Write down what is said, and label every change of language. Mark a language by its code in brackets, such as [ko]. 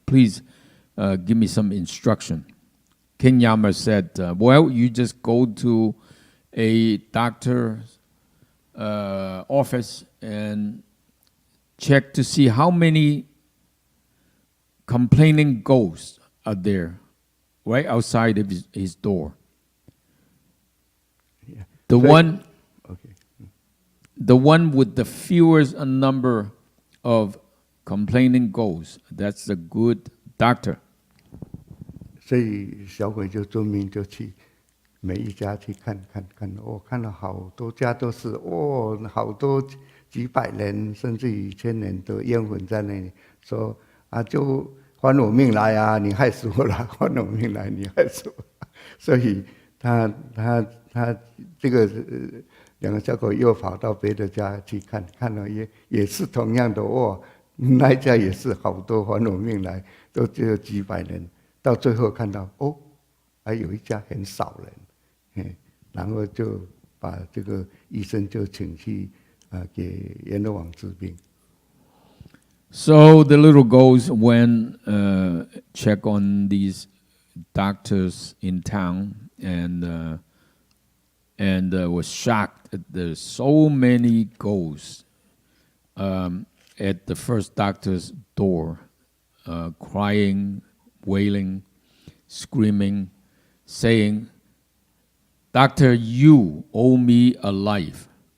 [en] Please give me some instruction. King Yama said, well, you just go to a doctor's office and check to see how many complaining ghosts are there right outside of his door. Yeah. The one with the fewest number of complaining ghosts, that's a good doctor. [zh] 所以小鬼就遵命就去每一家去看，看了好多家都是好多几百人甚至于1000人的冤魂在那里，说就还我命来啊，你害死我了，还我命来，你害死我了。所以他这个两个小鬼又跑到别的家去看了也是同样的那一家也是好多还我命来，都只有几百人。到最后看到还有一家很少人，然后就把这个医生就请去给阎罗王治病。 [en] So the little ghost went check on these doctors in town and was shocked that there's so many ghosts at the first doctor's door, crying, wailing, screaming, saying, "Doctor, you owe me a life.